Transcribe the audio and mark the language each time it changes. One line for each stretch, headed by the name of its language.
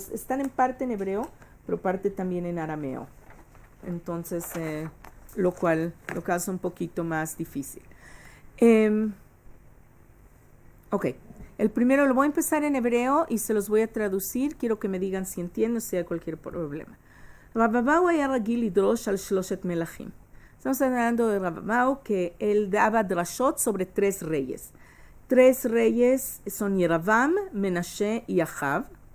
Spanish: Están en parte en hebreo, pero parte también en arameo. Entonces, lo cual lo hace un poquito más difícil. Ok, el primero lo voy a empezar en hebreo y se los voy a traducir. Quiero que me digan si entiendo, si hay cualquier problema.
Hebrew: Rababau היה רגיל לדרוש על 3 מלכים.
Spanish: Estamos hablando de Rababau, que él daba drashot sobre 3 reyes. 3 reyes son Yeravam, Menashe y Ahav.